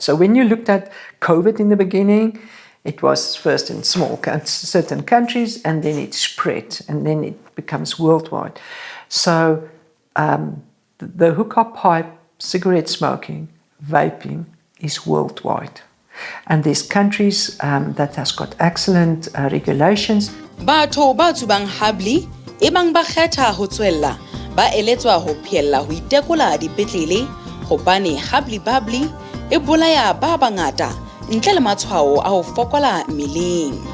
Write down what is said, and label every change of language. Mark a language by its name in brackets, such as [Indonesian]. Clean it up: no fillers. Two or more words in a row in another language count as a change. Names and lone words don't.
[English] So when you looked at COVID in the beginning, it was first in certain countries, and then it spread, and then it becomes worldwide. So the hookah pipe, cigarette smoking, vaping is worldwide. And there's countries that has got excellent regulations. [Southern Sotho] Batho ba tsubang hubbly ebang ba kgetha ho tswella ba eletswa ho phiella ho itekola dipetlele hobane hubbly-bubbly e bolaya ba bangata ntle le matshwao a ho fokola mmeleng.